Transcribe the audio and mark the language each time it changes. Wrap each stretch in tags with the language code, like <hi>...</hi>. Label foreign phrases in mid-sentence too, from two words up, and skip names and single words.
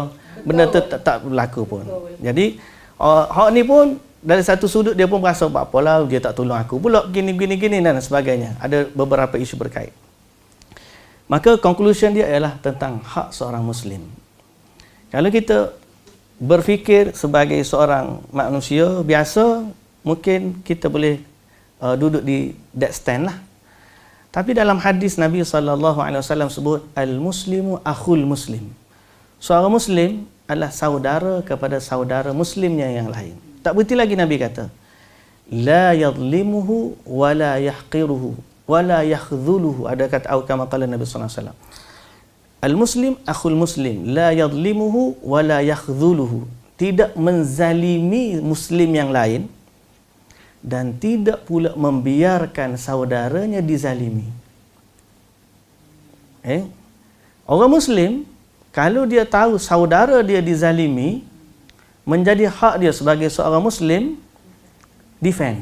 <ms>Benda tu tak berlaku pun. Jadi, hak ni pun dari satu sudut dia pun berasa apalah dia tak tolong aku pula gini dan sebagainya. Ada beberapa isu berkait. Maka conclusion dia ialah tentang hak seorang Muslim. Kalau kita berfikir sebagai seorang manusia biasa, mungkin kita boleh duduk di</ms> <en>that stand</en> <ms>lah. Tapi dalam hadis Nabi SAW sebut,</ms> <ar>المسلم أخو المسلم.</ar> <ms>Seorang Muslim adalah saudara kepada saudara Muslimnya yang lain. Tak berhenti lagi Nabi kata,</ms> <ar>لا يظلمه ولا يحقره ولا يخذله.</ar> <ms>Ada kata</ms> <ar>كما قال</ar> <ms>Nabi SAW.</ms> <ar>المسلم أخو المسلم, لا يظلمه ولا يخذله.</ar> <ms>Tidak menzalimi Muslim yang lain dan tidak pula membiarkan saudaranya dizalimi. Orang Muslim, kalau dia tahu saudara dia dizalimi, menjadi hak dia sebagai seorang Muslim defend.</ms>